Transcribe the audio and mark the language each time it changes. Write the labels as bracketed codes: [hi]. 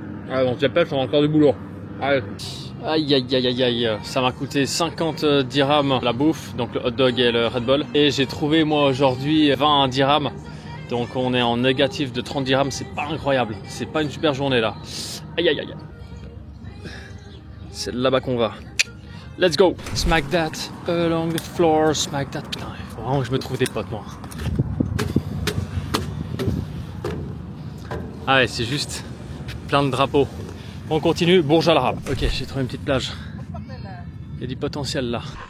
[fr] Ah, donc la pelle, on a encore du boulot. Allez. Aïe aïe aïe aïe aïe, ça m'a coûté 50 dirhams la bouffe, donc le hot dog et le Red Bull. Et j'ai trouvé moi aujourd'hui 20 dirhams. Donc on est en négatif de 30 dirhams, c'est pas incroyable. C'est pas une super journée là. Aïe aïe aïe. C'est là-bas qu'on va. Let's go. [en] Smack that along the floor, smack that. [fr] Putain, il faut vraiment que je me trouve des potes moi. Ah ouais, c'est juste plein de drapeaux. On continue, Bourj Al Arab. Ok, j'ai trouvé une petite plage. Il y a du potentiel là.